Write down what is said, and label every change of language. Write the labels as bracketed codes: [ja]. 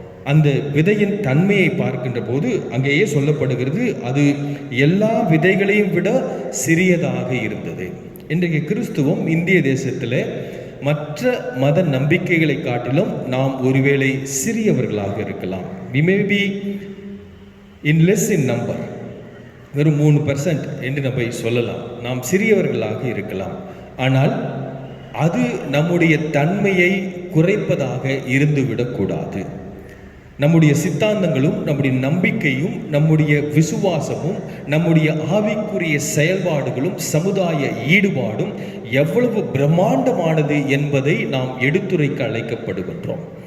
[ta] அந்த விதையின் தன்மையை பார்க்கின்ற போது அங்கேயே சொல்லப்படுகிறது, அது எல்லா விதைகளையும் விட சிறியதாக இருந்தது. இன்றைக்கு கிறிஸ்துவம் இந்திய தேசத்தில் மற்ற மத நம்பிக்கைகளை காட்டிலும் நாம் ஒருவேளை சிறியவர்களாக இருக்கலாம். [en] we may be in less in number, [ta] வெறும் 3% என்று நம்ம சொல்லலாம். நாம் சிறியவர்களாக இருக்கலாம். ஆனால் அது நம்முடைய தன்மையை குறைப்பதாக இருந்துவிடக்கூடாது. நம்முடைய சித்தாந்தங்களும் நம்முடைய நம்பிக்கையும் நம்முடைய விசுவாசமும் நம்முடைய ஆவிக்குரிய செயல்பாடுகளும் சமுதாய ஈடுபாடும் எவ்வளவு பிரம்மாண்டமானது என்பதை நாம் எடுத்துரைக்க அழைக்கப்படுகின்றோம்.